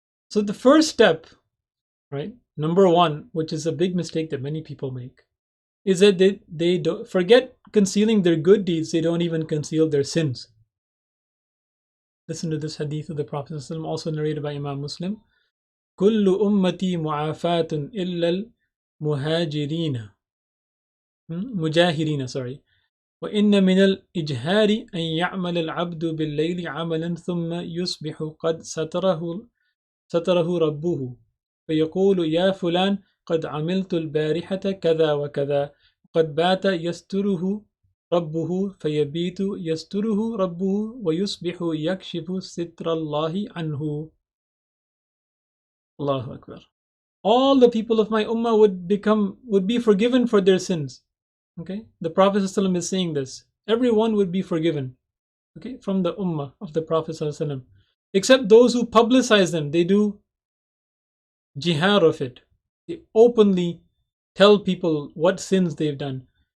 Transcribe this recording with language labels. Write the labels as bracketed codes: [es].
[en] So the first step, right? Number one, which is a big mistake that many people make, is that they don't forget concealing their good deeds. They don't even conceal their sins. Listen to this hadith of the Prophet ﷺ, also narrated by Imam Muslim. [ar] كل أمتي معافاة إلا المهاجرين مجاهرين [en] sorry [ar] وإن من الإجهار أن يعمل العبد بالليل عملا ثم يصبح قد ستره ربه فيقول يا فلان قد عملت البارحة كذا وكذا قد بات يستره ربه فيبيت يستره ربه ويصبح يكشف ستر الله عنه. Allahu Akbar. [en] All the people of my ummah would be forgiven for their sins. Okay, the Prophet ﷺ is saying this. Everyone would be forgiven. Okay, from the ummah of the Prophet ﷺ, except those who publicize them. They do jihad of it. They openly tell people what sins they've done.